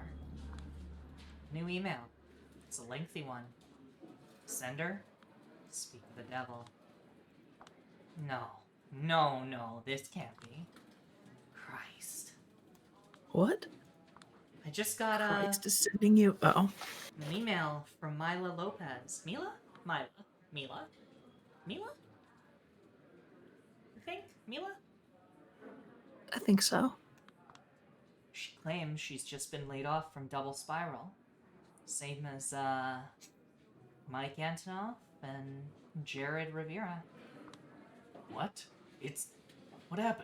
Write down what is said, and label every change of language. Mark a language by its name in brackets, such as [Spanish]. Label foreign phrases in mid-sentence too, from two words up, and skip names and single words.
[English] New email. It's a lengthy one. Sender? Speak of the devil. No, this can't be. Christ. What? I just got Christ is sending you... Oh. An email from Mila Lopez. Mila? Mila? Mila? Mila? You think? Mila? I think so. She claims she's just been laid off from Double Spiral. Same as, Mike Antonoff and Jared Rivera. What? What happened?